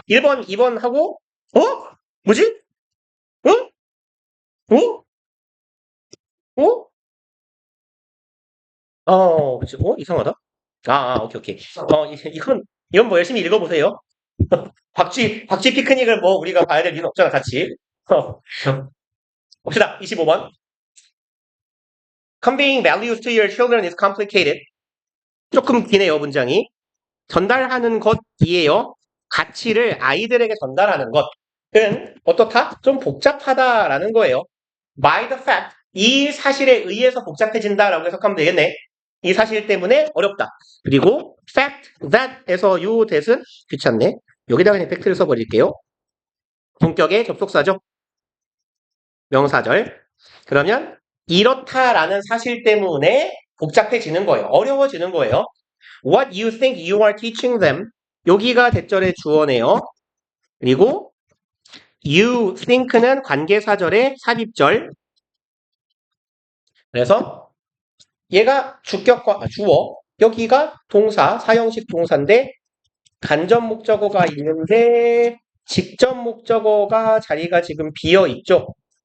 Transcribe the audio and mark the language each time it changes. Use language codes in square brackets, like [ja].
[ko] 1번, 2번 하고, 뭐지? 어? 어? 어? 그치. 이상하다. 오케이, 오케이. 이건 뭐 열심히 읽어보세요. 박쥐 피크닉을 뭐 우리가 봐야 될 이유는 없잖아, 같이. 어. 봅시다. 25번. [en] Conveying values to your children is complicated. [ko] 조금 기네요, 문장이. 전달하는 것이에요. 가치를 아이들에게 전달하는 것은 어떻다? 좀 복잡하다라는 거예요. [en] By the fact, [ko] 이 사실에 의해서 복잡해진다라고 해석하면 되겠네. 이 사실 때문에 어렵다. 그리고 fact that에서 요 that은 귀찮네. 여기다가 그냥 팩트를 써버릴게요. 본격의 접속사죠. 명사절. 그러면 이렇다라는 사실 때문에 복잡해지는 거예요. 어려워지는 거예요. [en] What you think you are teaching them. [ko] 여기가 대절의 주어네요. 그리고 you think는 관계사절의 삽입절. 그래서 얘가 주격과 주어. 여기가 동사, 사형식 동사인데 간접 목적어가 있는데 직접 목적어가 자리가 지금 비어 있죠.